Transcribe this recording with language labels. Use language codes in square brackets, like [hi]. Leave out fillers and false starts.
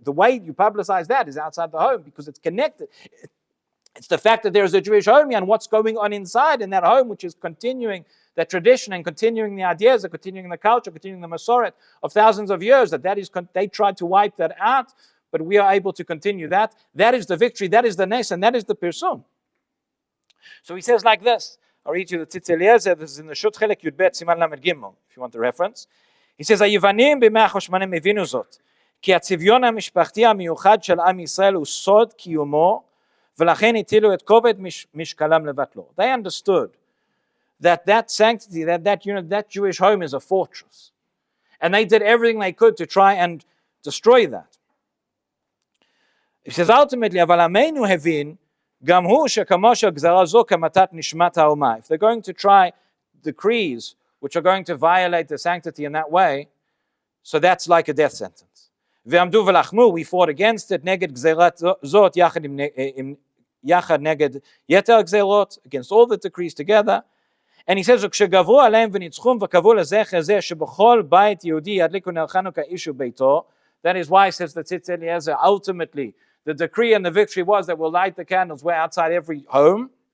[en] The way you publicize that is outside the home because it's connected. It's the fact that there is a Jewish home and what's going on inside in that home, which is continuing that tradition and continuing the ideas, continuing the culture, continuing the Masoret of thousands of years. They tried to wipe that out, but we are able to continue that. That is the victory, that is the nes, and that is the pirsum. So he says like this. I'll read you the Tzitz Eliezer. This is in the Shut Chelek Yud Bet Siman Lamed Gimel, if you want the reference. He says, [he] היוונים ב-100 ה-80 הבינו זאת, כי הצביון המשפחתי המיוחד של עם ישראל הוא סוד קיומו, ולכן הטילו את כובד משקלם לבטלו. [en] They understood that sanctity, that unit, that Jewish home is a fortress. And they did everything they could to try and destroy that. He says, ultimately, [he] אבל עמנו הבין, גם הוא שכמו שהגזרה זו כמתת נשמת האומה. [en] If they're going to try decrees which are going to violate the sanctity in that way, so that's like a death sentence. [he] ועמדו ולחמו, [en] we fought against it, [he] נגד גזרת זאת, יחד נגד יתר גזרות, [en] against all the decrees together. And he says, [he] כשגברו עליהם וניצחום וקבעו לזכר זה שבכל בית יהודי ידליקו נר חנוכה איש וביתו. [en] That is why, says the Tzitz Eliezer, ultimately, the decree and the victory was that we'll light the candles where outside every home.